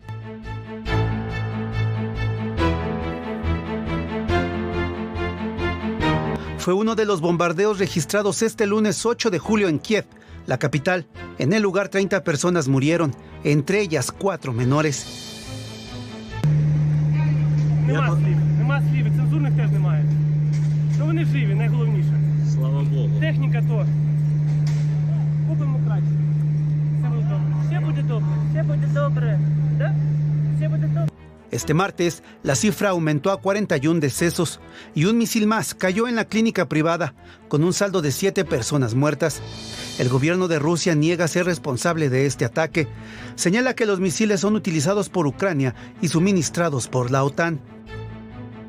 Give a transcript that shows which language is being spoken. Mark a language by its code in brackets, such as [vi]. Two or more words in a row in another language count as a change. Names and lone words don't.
[es] Fue uno de los bombardeos registrados este lunes 8 de julio en Kiev, la capital. En el lugar 30 personas murieron, entre ellas 4 menores. [uk] Нема слів, цензурних теж немає. То вони живі, найголовніше. Слава Богу. Техніка то. Купимо краще. Все буде добре. Все буде добре. Да? Все буде добре. [es] Este martes, la cifra aumentó a 41 decesos y un misil más cayó en la clínica privada, con un saldo de 7 personas muertas. El gobierno de Rusia niega ser responsable de este ataque. Señala que los misiles son utilizados por Ucrania y suministrados por la OTAN.